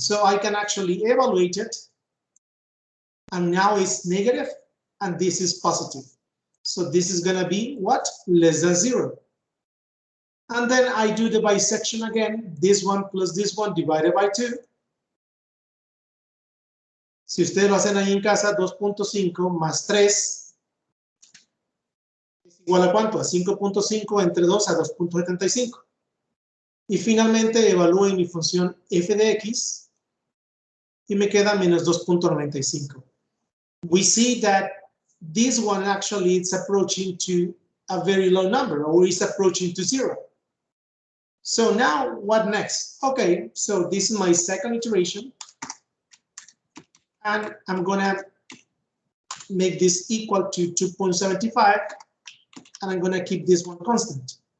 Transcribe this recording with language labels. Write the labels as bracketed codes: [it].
[en] So I can actually evaluate it, and now it's negative, and this is positive. So this is going to be what? Less than 0. And then I do the bisection again, this one plus this one divided by 2. [es] Si ustedes lo hacen ahí en casa, 2.5 más 3 es igual a ¿cuánto? A 5.5 entre 2 a 2.75. Y finalmente evalúo mi función f de x y me queda menos 2.95. [en] We see that this one actually is approaching to a very low number, or is approaching to 0. So now what next? Okay, so this is my second iteration. And I'm gonna make this equal to 2.75, and I'm gonna keep this one constant.